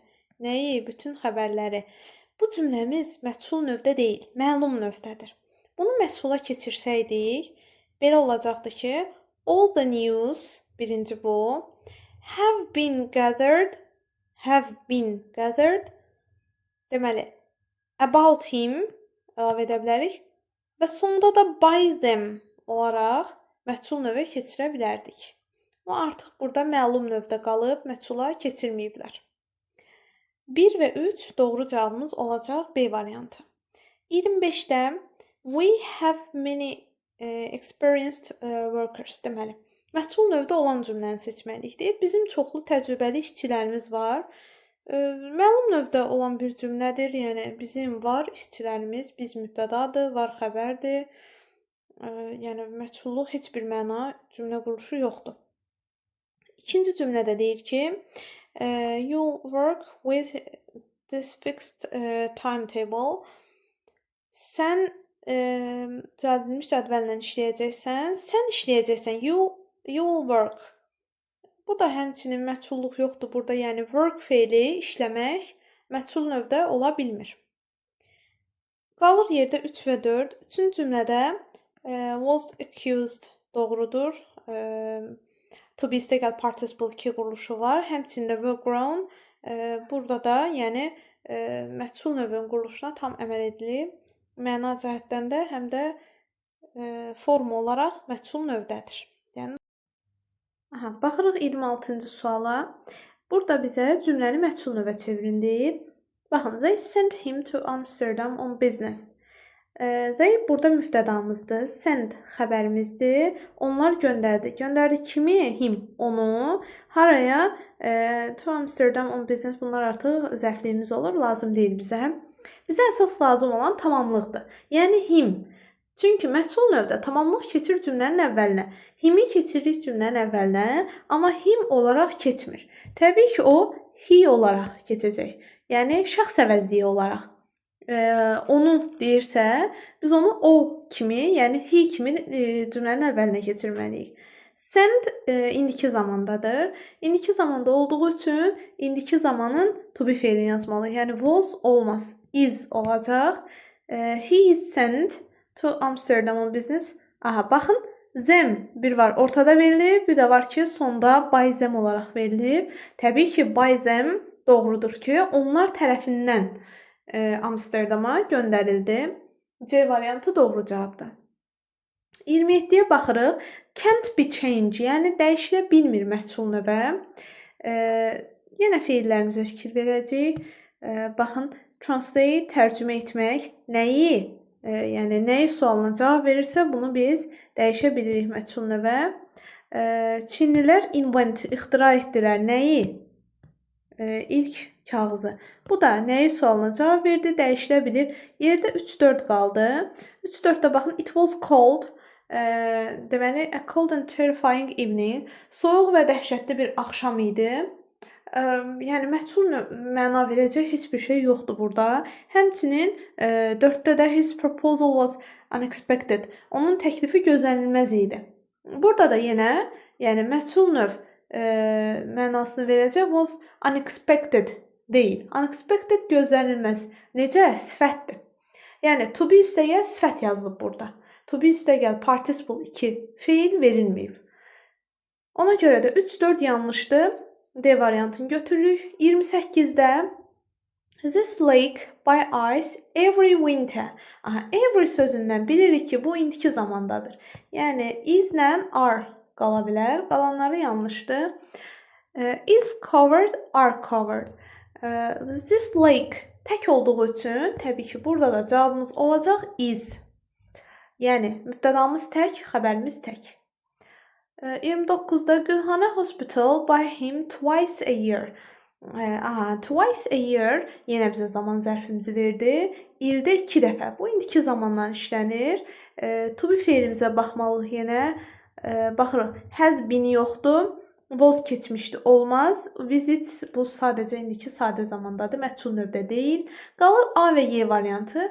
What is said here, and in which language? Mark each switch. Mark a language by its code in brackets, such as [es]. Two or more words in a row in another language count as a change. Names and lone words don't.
[az] Nəyi? Bütün xəbərləri. Bu cümləmiz məchul növdə deyil, məlum növdədir. Bunu məchula keçirsəydik, belə olacaqdı ki, [en] all the news [az] Birinci bu. [en] Have been gathered. Have been gathered. [az] Deməli, [en] about him [az] əlavə edə bilərik. Və sonda da [en] by them [az] olaraq məchul növə keçirə bilərdik. Amma artıq burada məlum növdə qalıb, məchula keçirməyiblər. 1 və 3 doğru cavabımız olacaq B variantı. [en] 25-də we have many experienced workers deməli. [az] Məchul növdə olan cümləni seçməliyik. Bizim çoxlu təcrübəli işçilərimiz var. Məlum növdə olan bir cümlədir. Yəni bizim var işçilərimiz, biz mübtədadır, var xəbərdir. Yəni məchulluq heç bir məna cümlə quruluşu yoxdur. İkinci cümlədə deyir ki, [en] you'll work with this fixed timetable. [az] Sən düzəldilmiş cədvəllə işləyəcəksən. Sən işləyəcəksən. [en] You will work. [az] Bu da həmçinin məchulluq yoxdur burada. Yəni work feili işləmək məchul növdə ola bilmir. Qalır yerdə 3 və 4. Üçüncü cümlədə [en] was accused [az] doğrudur. [en] To be [az] istəgəl participle 2 quruluşu var. Həmçində [en] were grown. [az] Burada da yəni məchul növün quruluşuna tam əməl edilib. Məna cəhətdən də həm də forma olaraq məchul növdədir. Yəni baxırıq 26-cı suala. Burada bizə cümləni məchul növə çevirin deyir. Baxın, [en] they sent him to Amsterdam on business. [az] They burada mübtədamızdır. Send xəbərimizdir. Onlar göndərdi. Göndərdi kimi? Him. Onu. Haraya? [en] To Amsterdam on business. [az] Bunlar artıq zərfliyimiz olur. Lazım deyil bizə. Bizə əsas lazım olan tamamlıqdır. Yəni him. Çünki məchul növdə tamamlıq keçir cümlənin əvvəlinə. Himi keçiririk cümlənin əvvəlinə, amma him olaraq keçmir. Təbii ki, o he olaraq keçəcək. Yəni şəxs əvəzliyi olaraq. Onu deyirsə, biz onu o kimi, yəni he kimi cümlənin əvvəlinə keçirməliyik. Send indiki zamandadır. İndiki zamanda olduğu üçün indiki zamanın [en] to be [az] feilini yazmalıyıq. Yəni was olmaz, is olacaq. [en] He is sent to Amsterdam on business. [az] Baxın, them bir var ortada verilib, bir də var ki, sonda [en] by them [az] olaraq verilib. Təbii ki, [en] by them [az] doğrudur ki, onlar tərəfindən Amsterdama göndərildi. C variantı doğru cavabdır. 27-yə baxırıq. [en] Can't be changed, [az] yəni dəyişilə bilmir məchul növə. Yenə feillərimizə fikir verəcəyik. Baxın, translate tərcümə etmək nəyi? Yəni nəyi sualına cavab verirsə, bunu biz dəyişə bilirik məchul növə. Çinlilər invent, ixtira etdilər. Nəyi? İlk kağızı. Bu da nəyi sualına cavab verdi, dəyişilə bilir. Yerdə 3-4 qaldı. 3-4-də baxın, [en] it was cold. Deməli, a cold and terrifying evening. [az] Soyuq və dəhşətli bir axşam idi. Yəni məchul məna verəcək heç bir şey yoxdur burada. Həmçinin 4-də də [en] his proposal was unexpected. [az] Onun təklifi gözlənilməz idi. Burada da yenə, yəni məchul növ mənasını verəcək [en] was unexpected [az] deyil. Unexpected gözlənilməz. Necə? Sifətdir. Yəni [en] to be [az] üstəgəl sifət yazılıb burada. [en] To be [az] üstəgəl participle 2 feil verilməyib. Ona görə də 3-4 yanlışdır. D variantını götürürük. [en] 28-də this lake by ice every winter. [az] Every sözündən bilirik ki, bu indiki zamandadır. Yəni is-lə are qala bilər. Qalanları yanlışdır. [en] Is covered, are covered. This lake [az] tək olduğu üçün təbii ki, burada da cavabımız olacaq is. Yəni mübtədamız tək, xəbərimiz tək. [en] 29-da Gülhane Hospital by him twice a year. Twice a year [az] yenə bizə zaman zərfimizi verdi. İldə 2 dəfə. Bu indiki zamandan işlənir. To be feilimizə baxmalıyıq yenə. Baxırıq. [en] Has been [az] yoxdur. Was keçmişdi. Olmaz. Visit bu sadəcə indiki sadə zamandadır. Məchul növdə deyil. Qalır A və Y variantı.